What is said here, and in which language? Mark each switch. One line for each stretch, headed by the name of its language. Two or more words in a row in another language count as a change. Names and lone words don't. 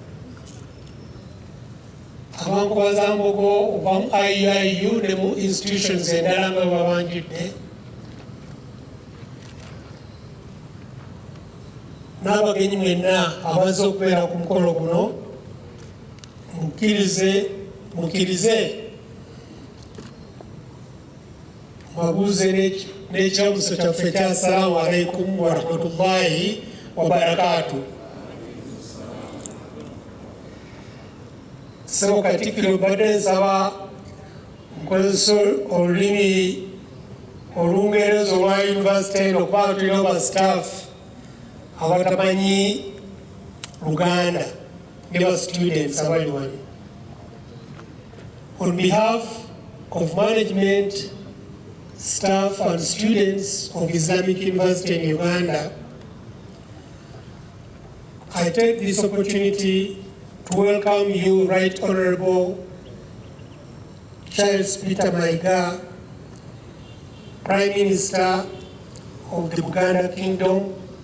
Ganda: abankubazambogo oba mu IUIU ne mu institutions endala nga babanjudde, n'abagenyi mwenna abazze okubeera ku mukolo guno, mukkirize mabuuze n'ekyamuso kyaffe ekya
Arabic: السلام عليكم ورحمة الله وبركاته.
Ganda: Ssebo Katikkiro badde nsaba nkozesa olulimi Olungereza olwa University okubanga tulina aba staff abatamanyi Luganda ne ba students abali wano.
English: On behalf of management, staff and students of Islamic University in Uganda, I take this opportunity to welcome you, Right Honorable Charles Peter Mayiga, Prime Minister of the Buganda Kingdom,